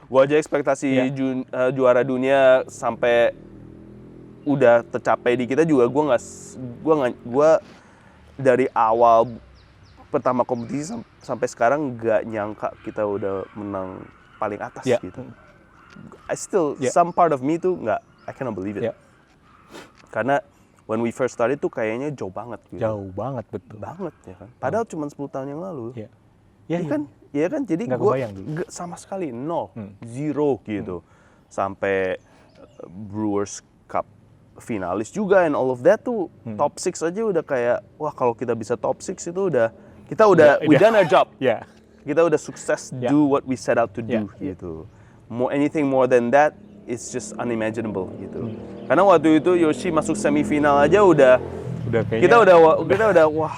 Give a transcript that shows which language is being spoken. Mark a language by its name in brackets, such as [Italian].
[Indonesian] Gua aja ekspektasi juara dunia sampai udah tercapai di kita juga gua dari awal pertama kompetisi sampai sekarang nggak nyangka kita udah menang paling atas gitu. [English] I still some part of me [Indonesian] tuh [English] I cannot believe it. [Indonesian] Karena [English] when we first started [Indonesian] tuh kayaknya jauh banget gitu. Jauh banget, betul. Banget ya kan. Padahal cuma 10 tahun yang lalu. Iya. Kan? Jadi nggak gue sama sekali nol, zero gitu. Sampai Brewers Cup finalis juga [English] and all of that [Indonesian] tuh top 6 aja udah kayak wah kalau kita bisa top 6 itu udah [English] we done our job. [Indonesian] Kita udah sukses [English] do what we set out to do [Indonesian] gitu. [English] Anything more than that it's just unimaginable [Indonesian] gitu. Karena waktu itu Yoshi masuk semifinal aja udah kita udah wah